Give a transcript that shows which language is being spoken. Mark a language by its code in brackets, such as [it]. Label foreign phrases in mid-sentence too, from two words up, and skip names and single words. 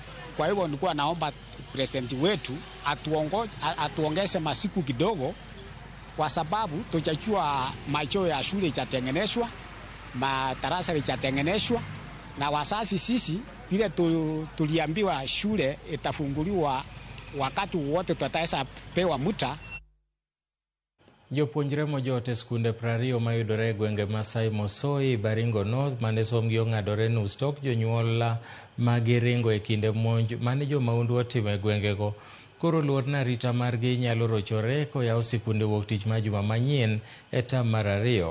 [sw] Kwa hivyo nilikuwa naomba president wetu atuongeze masiku kidogo, kwa sababu tutachua macho ya shule itatengenezwa, madarasa itatengenezwa, na wazazi sisi vile tuliambiwa shule itafunguliwa wakati wote tutaweza pewa muda. [luo] Jopuonjre mojote skunde 20 mayudore gwenge Masai Mosoi, Baringo North, mane somgi ong'adore nus tok jonyuol magiringo e kinde monj mane jomaundu otimo e gwengego. Koro luor na rita margi nyalo rochore koyaw sikunde wuok tich ma juma manyien e tam mar 2.